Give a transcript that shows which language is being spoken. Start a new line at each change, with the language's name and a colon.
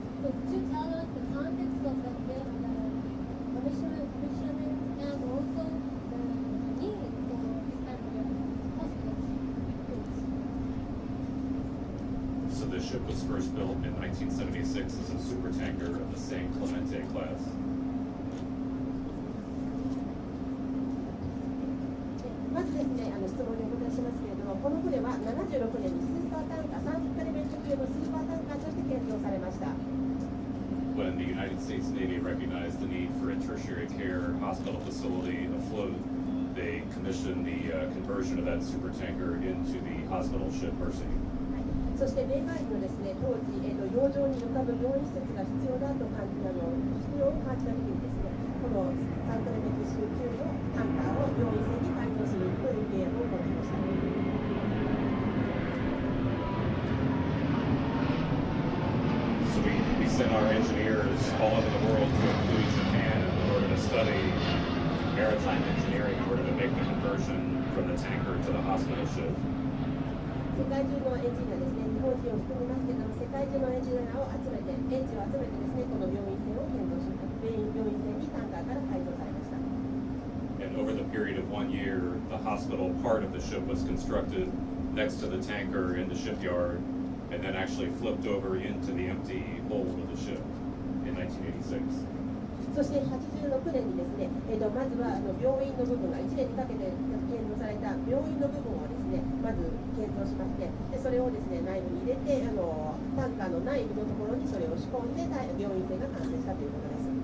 English: So could you tell us the context of the commissioning and also the need for this kind of hospitals? So the ship was first built in 1976 as a supertanker of the San Clemente class.
Japanese: まずですね、質問にお答えしますけれども、この船は76年にスーパータンカー、3エレメント級のスーパータンカーとして建造されました。
English: When the United States Navy recognized the need for a tertiary care hospital facility afloat, they commissioned the conversion of that supertanker into the hospital ship Mercy.
Japanese: そして米海軍のですね、当時、洋上に浮かぶ病院施設が必要だと必要を感じたときにですね、このサントレメキシ級のタンカーを病院船に改造するという契約を行いました。
English: So we sent our engineers all over the world to include Japan in order to study maritime engineering in order to make the conversion from the tanker to the hospital ship.
Japanese: 世界中のエンジニアですね、日本人を含みますけれども、世界中のエンジニアを集めて、エンジンを集めてですね、この病院船を建造しました。病院船にタンカーから改造されました。
English: And over the period of 1 year, the hospital part of the ship was constructed next to the tanker in the shipyard, and then actually flipped over into the empty hold of the ship in 1986.
Japanese: そして86年にですね、まずは病院の部分が1年にかけて建造された病院の部分をですね、まず建造しまして、でそれをですね、内部に入れてタンカーの内部のところにそれを仕込んで病院船が完成したということです。